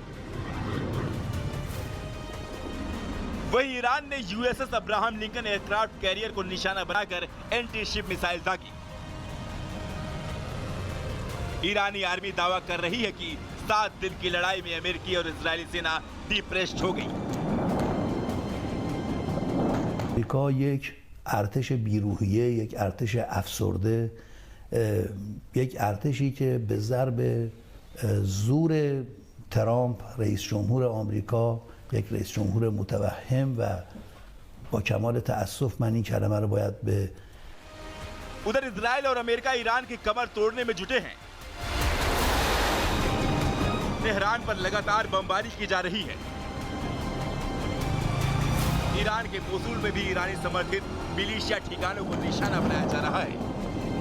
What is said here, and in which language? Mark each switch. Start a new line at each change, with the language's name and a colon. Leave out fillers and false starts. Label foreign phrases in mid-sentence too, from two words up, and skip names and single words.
Hindi: वहीं ईरान ने यूएसएस अब्राहम लिंकन
English: aircraft carrier
Hindi: को निशाना बनाकर
English: anti ship missile
Hindi: दागी। ईरानी आर्मी दावा कर रही है कि 7 दिन की लड़ाई में अमेरिकी और इजरायली सेना डिप्रेस्ड हो गई।
Persian: आमریکا یک ارتش بیروحیه، یک ارتش افسرده، یک ارتشی که به ضرب زور ترامپ رئیس جمهور آمریکا، یک رئیس جمهور متوهم و با کمال تأسف من این کلمه رو باید به
Hindi: उधर इजराइल और अमेरिका ईरान की कमर तोड़ने में जुटे हैं। तेहरान पर लगातार बमबारी की जा रही है। ईरान के मोसूल में भी ईरानी समर्थित मिलिशिया ठिकानों को निशाना बनाया जा रहा है।